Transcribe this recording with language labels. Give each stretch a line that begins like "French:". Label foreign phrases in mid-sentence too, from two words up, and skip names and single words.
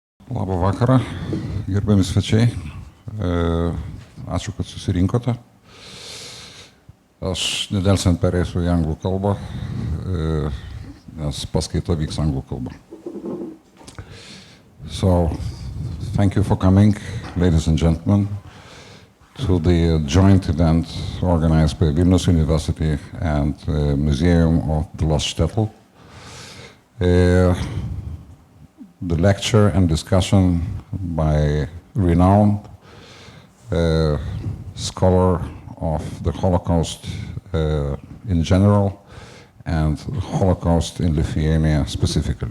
Lithuanian: Labą vakarą, gerbiami svečiai. Ačiū, kad susirinkote. Aš nedelsiant pereisiu į anglų kalbą, nes paskaita vyks anglų kalba.
English: So, thank you for coming, ladies and gentlemen, to the joint event organized by Vilnius University and Museum of the Lost Shtetl. The lecture and discussion by renowned scholar of the Holocaust in general and Holocaust in Lithuania specifically.